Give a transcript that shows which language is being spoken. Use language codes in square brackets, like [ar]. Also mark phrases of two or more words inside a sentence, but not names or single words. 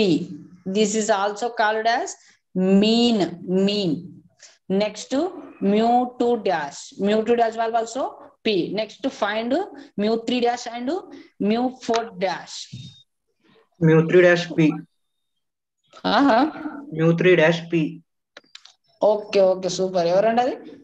[en] This is also called as mean. Next mu2 dash value also p. Next to find mu3 dash and mu4 dash. mu3 dash p. mu3 dash p. [te] ఓకే, సూపర్. ఎవరండి అది?